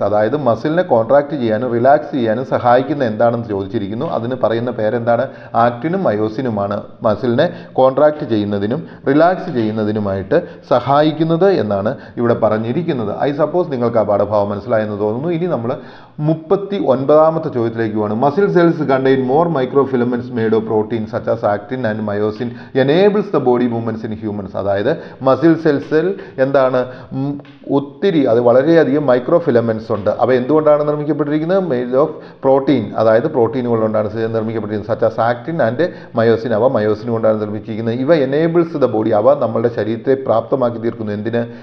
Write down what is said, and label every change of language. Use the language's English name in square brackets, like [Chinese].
[Malayalam] അതായത് മസിലിനെ കോൺട്രാക്ട് ചെയ്യാനും റിലാക്സ് ചെയ്യാനും സഹായിക്കുന്ന എന്താണെന്ന് ചോദിച്ചിരിക്കുന്നു. അതിന് പറയുന്ന പേരെന്താണ്? ആക്റ്റിനും മയോസിനുമാണ് മസിലിനെ കോൺട്രാക്ട് ചെയ്യുന്നതിനും റിലാക്സ് ചെയ്യുന്നതിനുമായിട്ട് സഹായിക്കുന്നത് എന്നാണ് ഇവിടെ പറഞ്ഞിരിക്കുന്നത്. [English] I suppose [Malayalam] നിങ്ങൾക്ക് ആ പാഠഭാവം മനസ്സിലായെന്ന് തോന്നുന്നു. ഇനി നമ്മൾ 39ാമത്തെ ചോദ്യത്തിലേക്ക് പോവാണ്. [English] Muscle cells contain more microfilaments made of protein such as actin and myosin enables the body movements in humans. [Malayalam] അതായത് മസിൽ സെൽസിൽ എന്താണ് ഒത്തിരി, അത് വളരെയധികം മൈക്രോ ഫിലമെന്റ്സ് ഉണ്ട്. അവ എന്തുകൊണ്ടാണ് നിർമ്മിക്കപ്പെട്ടിരിക്കുന്നത്? [English] made of protein, [Malayalam] അതായത് പ്രോട്ടീനുകൾ കൊണ്ടാണ് നിർമ്മിക്കപ്പെട്ടിരിക്കുന്നത്. [English] such as actin and myosin, [Malayalam] അവ മയോസിൻ കൊണ്ടാണ് നിർമ്മിച്ചിരിക്കുന്നത്. ഇവ [English] enables the body, [Malayalam] അവ നമ്മളുടെ ശരീരത്തെ പ്രാപ്തമാക്കി തീർക്കുന്നു. എന്തിന്?